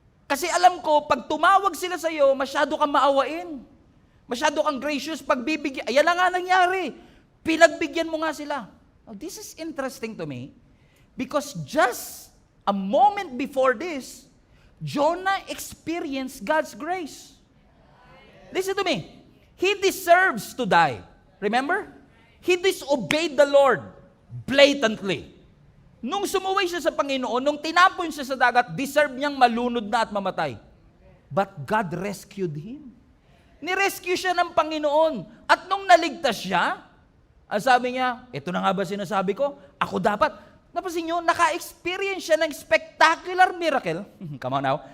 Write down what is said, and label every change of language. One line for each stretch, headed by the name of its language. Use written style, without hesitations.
Filipino: Kasi alam ko, pag tumawag sila sa iyo, masyado kang maawain. Masyado kang gracious, pagbibigyan. Ayan na nga nangyari. Pinagbigyan mo nga sila.
English: Now, this is interesting to me because just a moment before this, Jonah experienced God's grace. Listen to me. He deserves to die. Remember? He disobeyed the Lord blatantly.
Filipino: Nung sumuway siya sa Panginoon, nung tinapon siya sa dagat, deserve niyang malunod na at mamatay.
English: But God rescued him.
Filipino: Nirescue siya ng Panginoon. At nung naligtas siya, ang sabi niya, ito na nga ba sinasabi ko? Ako dapat. Napansin niyo, naka-experience siya ng spectacular miracle.
English: Come on now.